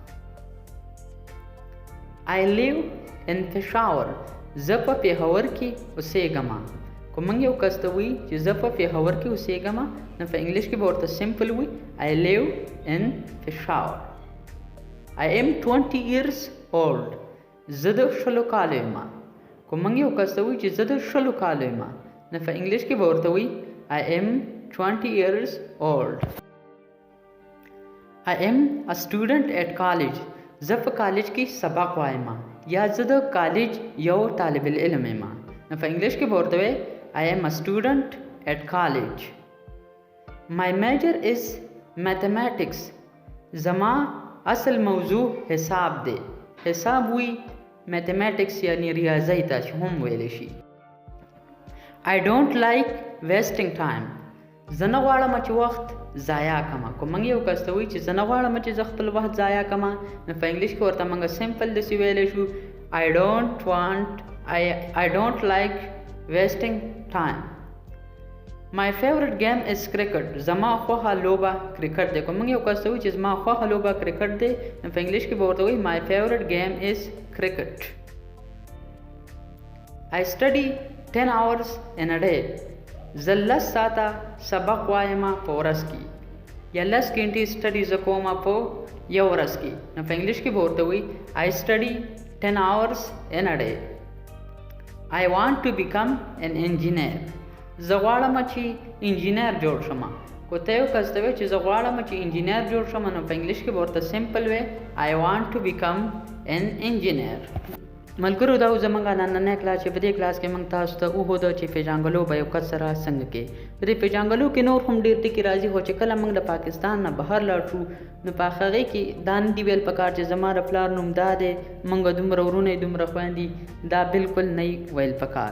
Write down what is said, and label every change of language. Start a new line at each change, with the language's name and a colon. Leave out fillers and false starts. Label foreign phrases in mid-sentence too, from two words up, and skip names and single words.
English: I live in Peshawar,
Pashto: زه په پېښور کې اوسېږم. که موږ یو کس ته وایي چې زه په پېښور کې اوسېږم، نو په انګلیش کې به ورته سمپل وایي
English: I live in Peshawar. I am 20 years old،
Pashto: زه د 20 کالو یم. که موږ یو کس ته وایي چې زه د 20 کالو یم، نو په انګلیش کې به ورته وایي
English: I am 20 years old. I am a student at college,
Pashto: زه په کالج کې سبق وایم، یا زه د کالج یو طالب العلم یم. نو په انګلیش کې به ورته وایي
English: I am a student at college. My major is mathematics,
Pashto: زما اصل موضوع حساب دی. حساب وی میتھمیټکس یعنی ریاضی ته چې هم ویلی شي.
English: I don't like wasting time,
Pashto: زه نه غواړم چې وخت ضایع کړم. که موږ یو کس ته وایي چې زه نه غواړم چې زه خپل وخت ضایع کړم، نو په انګلیش کې ورته موږ سمپل داسې ویلی شو
English: I don't like wasting time. My favorite game is cricket،
Pashto: زما خوښه لوبه کرکټ دی. که موږ یو کس ته وایي چې زما خوښه لوبه کرکټ دی، نو په انګلیش کې به ورته وایي
English: my favorite game is cricket. I study 10 hours in a day،
Pashto: زه 10 ساعته سبق وایم په ورځ کې، یا 10 غنټې سټډي زه کوم په یو ورځ کې. نو په انګلیش کې به ورته وایي
English: I study 10 hours in a day. I want to become an engineer،
Pashto: زه غواړم چې انجینر جوړ شم. که ته یو کس ته وایې چې زه غواړم چې انجینر جوړ شم، نو په انګلیش کې به ورته سمپل وایي
English: I want to become an engineer.
Pashto: ملګرو، دا زموږ نننی کلاس چې په دې کلاس کې موږ تاسو ته وښوده چې پیژانګلو به یو کس سره څنګه کوې. په دې پیژانګلو کې نور هم ډېر ټکي راځي، خو چې کله موږ د پاکستان نه بهر لاړ شو، نو په هغې کې دا نه دي ویل پکار چې زما د پلار نوم دا دی، موږ دومره ورونه یې دومره خویندې، دا بالکل نه ویل پکار.